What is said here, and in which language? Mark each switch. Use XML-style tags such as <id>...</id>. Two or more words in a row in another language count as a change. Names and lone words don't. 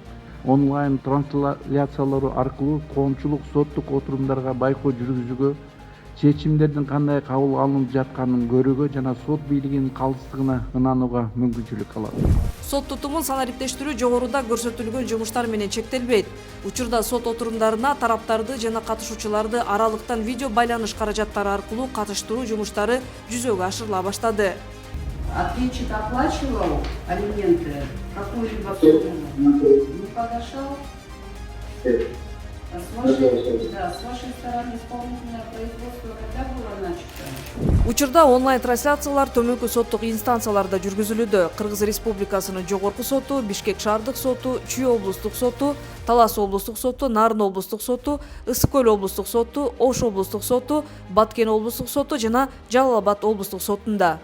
<ky>Онлайн трансляциялары аркылуу коомчулук соттук отурумдарга байкоо жүргүзүүгө, чечимдердин кандай кабыл алынып жатканын көрүүгө жана сот бийлигинин калыстыгына ынанууга мүмкүнчүлүк алат. Сот тутумун санариптештирүү жогоруда көрсөтүлгөн жумуштар менен чектелбейт. Учурда сот отурумдарына тараптарды жана катышуучуларды аралыктан видео байланыш каражаттары аркылуу катыштыруу жумуштары жүзөгө ашырыла баштады.</ky> <ru>Ответчик оплачивал алименты, какую-либо сумму не погашал? С вашей стороны исполнительное производство когда было начато?</ru> <ky>Учурда онлайн трансляциялар төмөнкү соттук инстанцияларда жүргүзүлүүдө. Кыргыз Республикасынын жогорку соту, Бишкек шаардык соту, Чүй облустук соту, Талас облустук соту, Нарын облустук соту, Ысык көл облустук соту, Ош облустук соту, Баткен облустук соту жана Жалал Абад облустук сотунда.</ky>